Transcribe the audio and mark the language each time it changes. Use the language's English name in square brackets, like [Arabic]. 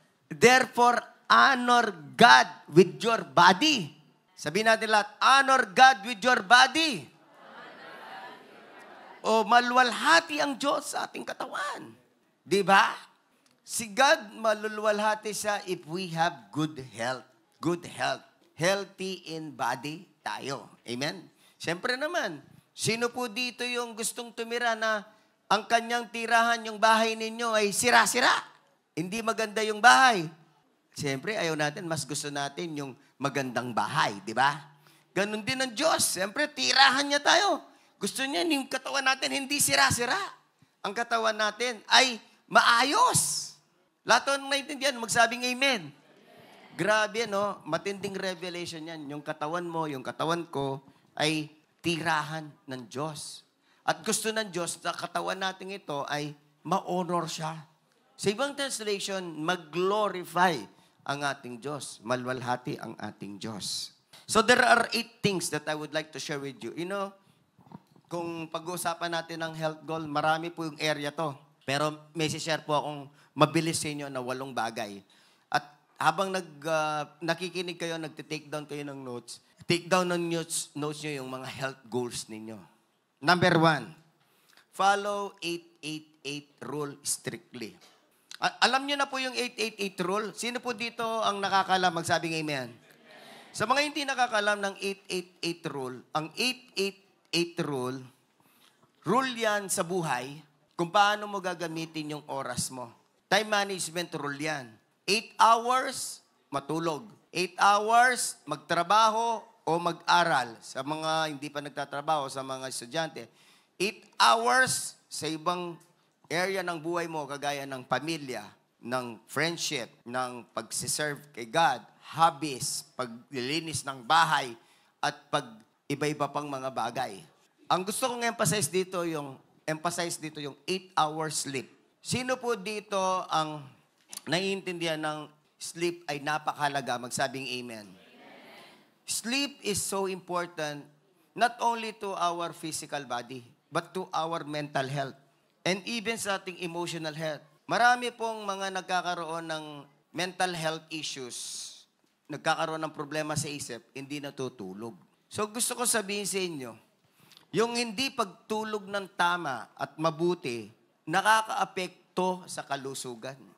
[English] Therefore, honor God with your body. [Filipino] Sabihin natin lahat, [English] honor God with your body. [Filipino] O malwalhati ang Diyos sa ating katawan. Di ba? Si God malulwalhati siya [English] if we have good health. Good health. Healthy in body [Filipino] tayo. Amen? Siyempre naman, sino po dito yung gustong tumira na ang kanyang tirahan, yung bahay ninyo ay sira-sira? Hindi maganda yung bahay. Siyempre, ayaw natin, mas gusto natin yung magandang bahay, di ba? Ganon din ang Diyos. Siyempre, tirahan niya tayo. Gusto niya yung katawan natin hindi sira-sira. Ang katawan natin ay maayos. Lahat ng naiintindihan, magsabing amen. Grabe, no? Matinding revelation yan. Yung katawan mo, yung katawan ko, ay tirahan ng Diyos. At gusto ng Diyos na katawan natin ito ay ma-honor siya. Sa ibang translation, mag-glorify ang ating Diyos. Malwalhati ang ating Diyos. [English] So there are 8 things that I would like to share with you. You know, [Filipino] kung pag-uusapan natin ng health goal, marami po yung area to. Pero may share po akong mabilis sa inyo na 8 bagay. At habang nakikinig kayo, nagtitake down kayo ng notes, take down ng notes nyo yung mga health goals ninyo. [English] Number 1, follow 888 rule strictly. [Filipino] Alam nyo na po yung 888 rule? Sino po dito ang nakakalam? Magsabing amen. Sa mga hindi nakakalam ng 888 rule, ang 888 rule yan sa buhay kung paano mo gagamitin yung oras mo. Time management rule yan. 8 hours, matulog. 8 hours, magtrabaho o mag-aral. Sa mga hindi pa nagtatrabaho, sa mga estudyante. 8 hours sa ibang area ng buhay mo, kagaya ng pamilya, ng friendship, ng pagsiserve kay God, hobbies, paglilinis ng bahay, at iba-iba pang mga bagay. Ang gusto kong emphasize dito yung 8 hours sleep. Sino po dito ang naiintindihan ng sleep ay napakahalaga? Magsabing amen. [English] Sleep is so important not only to our physical body, but to our mental health. And even [Filipino] sa ating [English] emotional health. [Filipino] Marami pong mga nagkakaroon ng mental health issues, nagkakaroon ng problema sa isip, hindi natutulog. So gusto ko sabihin sa inyo, yung hindi pagtulog ng tama at mabuti, nakakaapekto sa kalusugan.